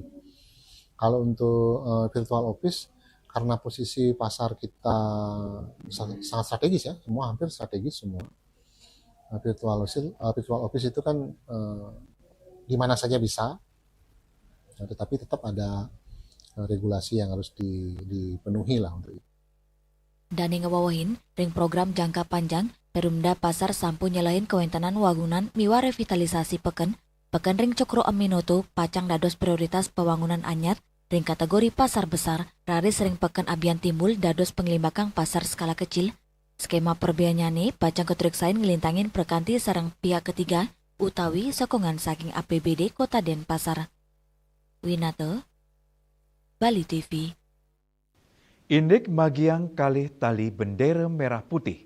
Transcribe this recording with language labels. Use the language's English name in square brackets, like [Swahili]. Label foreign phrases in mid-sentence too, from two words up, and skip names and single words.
[Indonesian] Kalau untuk virtual office, karena posisi pasar kita sangat strategis ya, semua hampir strategis semua. Virtual office itu kan di mana saja bisa, tetapi tetap ada regulasi yang harus dipenuhi lah untuk itu. [Balinese] Dani ngewawahin, ring [Indonesian] program jangka panjang, [Balinese] Perumda Pasar sampu nyelain kewentanan wangunan miwa revitalisasi peken ring Cokro Aminoto pacang dados [Indonesian] prioritas pembangunan [Balinese] anyar, ring [Indonesian] kategori pasar besar, [Balinese] raris ring peken abian timbul dados penglimbakang [Indonesian] pasar skala kecil. [Balinese] Skema perbiayanya pacang keturiksain ngelintangin perkanti sarang [Indonesian] pihak ketiga, [Balinese] utawi sokongan saking APBD Kota Denpasar. Winata, Bali TV. Indik magiang kalih tali bendera [Indonesian] merah putih.